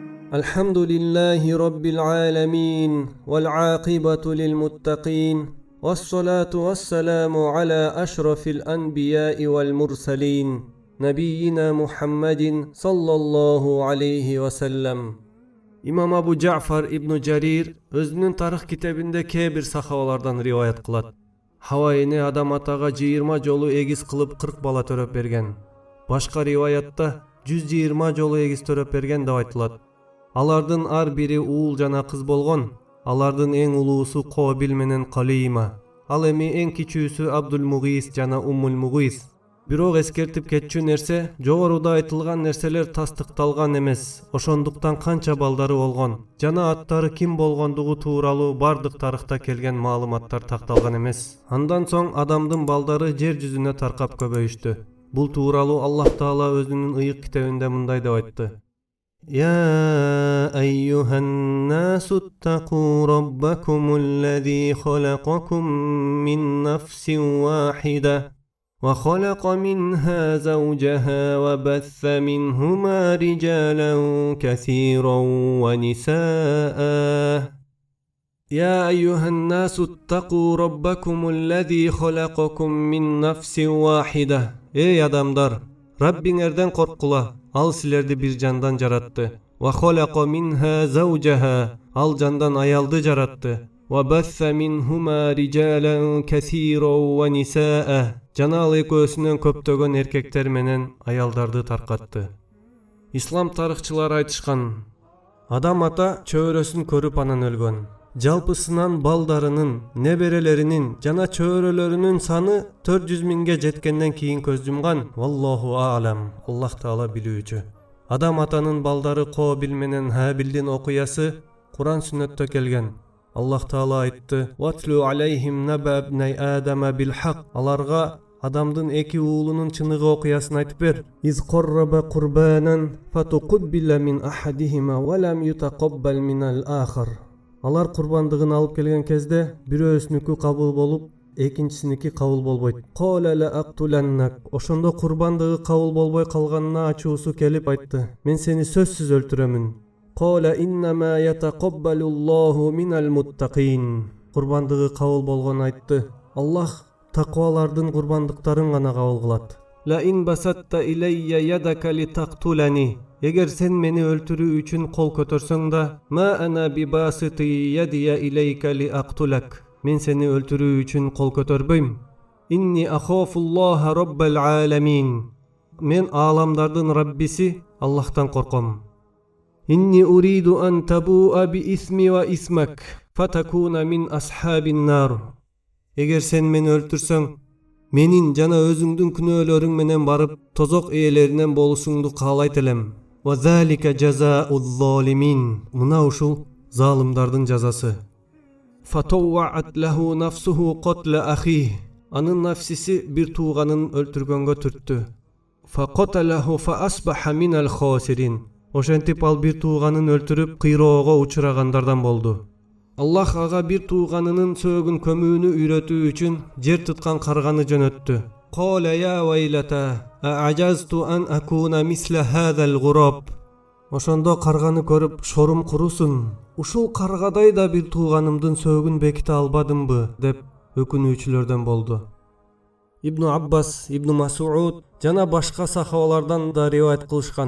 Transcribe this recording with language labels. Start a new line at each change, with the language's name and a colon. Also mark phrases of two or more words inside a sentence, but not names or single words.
Arabic: الحمد لله رب العالمين والعاقبة للمتقين والصلاة والسلام على أشرف الأنبياء والمرسلين نبينا محمد صلى الله عليه وسلم.
Kyrgyz: Имам Абу Жафар ибн Жарир өзүнүн тарых китебинде кебир сахабалардан риваят кылат. Хавваны адам атага 20 жолу эгиз кылып 40 бала төрөп берген. Башка риваятта 120 жолу эгиз төрөп берген деп айтылат. Алардын ар бири уул жана кыз болгон. Алардын эң улуусу Кобил менен Калима. Ал эми эң кичүүсү Абдул-Мугис жана Уммул-Мугис. Бирок эскертип кетчү нерсе, жогоруда айтылган нерселер тастыкталган эмес. Ошондуктан канча балдары болгон жана аттары ким болгондугу тууралуу бардык тарыхта келген маалыматтар такталган эмес. Андан соң адамдын балдары жер жүзүнө таркап көбөйүштү. Бул тууралуу Аллах Таала өзүнүн ыйык китебинде мындай деп айтты:
Arabic: يا أيها الناس اتقوا ربكم الذي خلقكم من نفس واحدة وخلق منها زوجها وبث منهما رجالا كثيرا ونساء يا أيها الناس اتقوا ربكم الذي خلقكم من نفس واحدة.
Kyrgyz: Эй адамдар, Rabbingерден корккула. Ал силерди бир жандан жаратты.
Arabic: وخلق منها زوجها.
Kyrgyz: Ал жандан аялды жаратты.
Arabic: وبث منهما رجالا كثيرا ونساء.
Kyrgyz: Жана ал экөөсүнөн көптөгөн эркектер менен аялдарды таркатты. Ислам тарыхчылары айтышкан: адам ата чөбөрөсүн көрүп анан өлгөн. Жалпысынан балдарынын, неберелеринин жана чөбөрөлөрүнүн саны 400 миңге жеткенден кийин көз жумган.
Arabic: والله أعلم.
Kyrgyz: Аллах Таала билүүчү. Адам атанын балдары Кобил менен Хабилдин окуясы Куран сүннөттө келген. Аллах Таала айтты:
Arabic: "واتل عليهم نبأ ابني آدم بالحق."
Kyrgyz: Аларга адамдын эки уулунун чыныгы окуясын айтып бер.
Arabic: إذ قربا قربانا فتقبل من أحدهما ولم يتقبل من الآخر.
Kyrgyz: Алар курбандыгын алып келген кезде бирөөсүнүкү кабыл болуп, экинчисиники кабыл болбойт.
Arabic: قال لأقتلنك.
Kyrgyz: Ошондо курбандыгы кабыл болбой калганына ачуусу келип айтты: "Мен сени сөзсүз өлтүрөмүн."
Arabic: قال إنما يتقبل الله من المتقين.
Kyrgyz: Курбандыгы кабыл болгон айтты: "Аллах таквалардын курбандыктарын гана кабыл кылат."
Arabic: لئن بسطت إلي يدك لتقتلني.
Kyrgyz: Эгер сен мени өлтүрүү үчүн кол көтөрсөң да,
Arabic: ما أنا بباسط يدي إليك لأقتلك.
Kyrgyz: Мен сени өлтүрүү үчүн кол көтөрбөйм.
Arabic: إني أخاف الله رب العالمين.
Kyrgyz: Мен ааламдардын Раббиси Аллахтан корком.
Arabic: إني أريد أن تبوء بإثمي وإثمك فتكون من أصحاب النار.
Kyrgyz: Эгер сен мени өлтүрсөң, менин жана өзүңдүн күнөөлөрүң менен барып тозок ээлеринен болушуңду каалайт элем.
Arabic: وذلك جزاء الظالمين.
Kyrgyz: Мына ушул залымдардын жазасы.
Arabic: فطوعت له نفسه قتل أخيه.
Kyrgyz: Анын нафсиси бир тууганын өлтүргөнгө түрттү.
Arabic: فقتله فأصبح من الخاسرين.
Kyrgyz: Ошентип ал бир тууганын өлтүрүп кыйроого учурагандардан болду. Аллах ага бир тууганынын сөөгүн көмүүнү үйрөтүү үчүн жер туткан карганы жөнөттү.
Arabic: قال يا ويلتا أعجزت أن أكون مثل هذا الغراب.
Kyrgyz: Ошондо карганы көрүп шорум курусун. Ушул каргадай да бир тууганымдын сөөгүн беките албадымбы деп өкүнүүчүлөрдөн болду. Ибн Аббас, Ибн Масуд жана башка сахабалардан да риваят кылышкан.